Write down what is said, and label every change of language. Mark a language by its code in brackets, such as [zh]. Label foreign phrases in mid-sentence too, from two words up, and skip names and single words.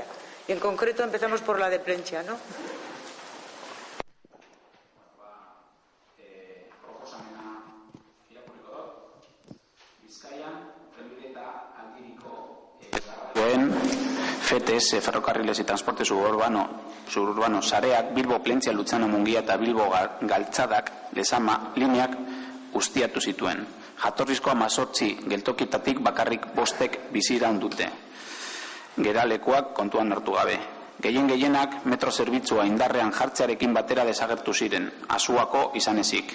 [es] Y en concreto empezamos por la de Plentzia, ¿no? [eu] FTS, Ferrocarriles y Transporte Suburbano sareak Bilbo Plentzia Lutxana Mungia eta Bilbo Galtzadak Lezama lineak ustiatu zituen. Jatorrizko 18 geltokietatik bakarrik 5 biziraun dute. Geralekuak kontuan hartu gabe. Gehienak metro zerbitzua indarrean jartzearekin batera desagertu ziren, Azuako izan ezik.